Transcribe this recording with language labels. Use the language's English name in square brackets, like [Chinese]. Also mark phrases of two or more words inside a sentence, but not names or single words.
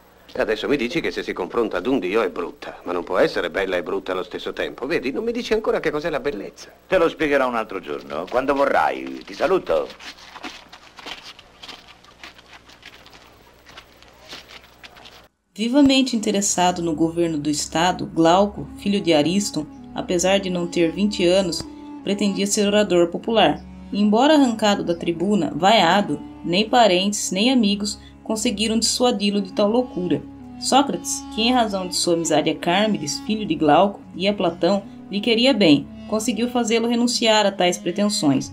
[Italian] E adesso mi dici che se si confronta ad un dio è brutta, ma non può essere bella e brutta allo stesso tempo. Vedi, non mi dici ancora che cos'è la bellezza. Te lo spiegherò un altro giorno, quando vorrai. Ti saluto. [Portuguese] Vivamente interessado no governo do estado, Glauco, filho de Ariston, apesar de não ter 20 anos, pretendia ser orador popular. E, embora arrancado da tribuna, vaiado, nem parentes nem amigos conseguiram dissuadi-lo de tal loucura. Sócrates, que em razão de sua amizade a Cármides, filho de Glauco, e a Platão, lhe queria bem, conseguiu fazê-lo renunciar a tais pretensões.